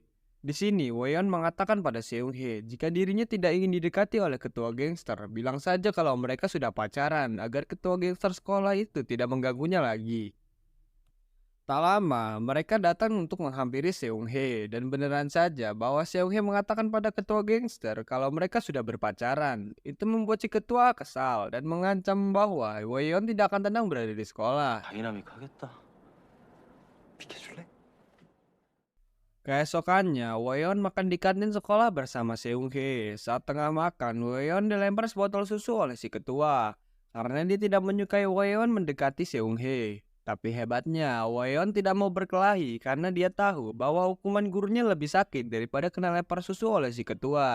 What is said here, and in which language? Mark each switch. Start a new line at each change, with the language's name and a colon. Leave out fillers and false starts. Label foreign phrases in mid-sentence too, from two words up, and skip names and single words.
Indonesian: Di sini, Wo Yeon mengatakan pada Seung Hae jika dirinya tidak ingin didekati oleh ketua gangster, bilang saja kalau mereka sudah pacaran agar ketua gangster sekolah itu tidak mengganggunya lagi. Tak lama, mereka datang untuk menghampiri Seung Hae dan beneran saja bahwa Seung Hae mengatakan pada ketua gangster kalau mereka sudah berpacaran. Itu membuat si ketua kesal dan mengancam bahwa Wo Yeon tidak akan tenang berada di sekolah.
Korean: 당연함이 가겠다. 비켜줄래?
Indonesian: Keesokannya, Wo Yeon makan di kantin sekolah bersama Seung Hae. Saat tengah makan, Wo Yeon dilempar sebotol susu oleh si ketua karena dia tidak menyukai Wo Yeon mendekati Seung Hae. Tapi hebatnya, Wo Yeon tidak mau berkelahi karena dia tahu bahwa hukuman gurunya lebih sakit daripada kena lempar susu oleh si ketua.